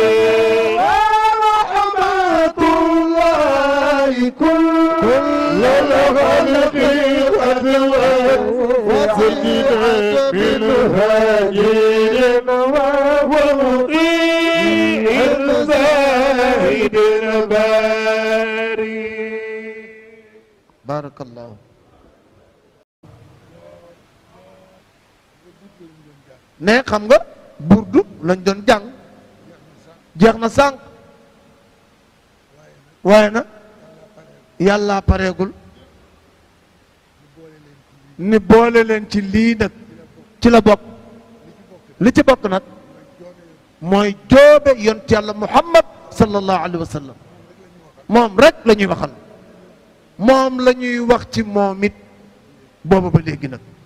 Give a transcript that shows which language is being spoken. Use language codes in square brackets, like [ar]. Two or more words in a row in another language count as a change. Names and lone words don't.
[ar] ورحمة الله كل الخلق قد وسعت من فاجر ومطيع زاهد باري بارك الله [wo] ne xam nga burdu lañ doon jàng jeex na sànq waaye nag yàlla pareegul ni boole leen ci lii nag ci la bokk li ci bokk nag mooy joobe yont yàlla muhammad [ar] صلى الله عليه وسلم [wo] moom rek la ñuy waxal moom la ñuy wax ci moom it booba ba léegi nag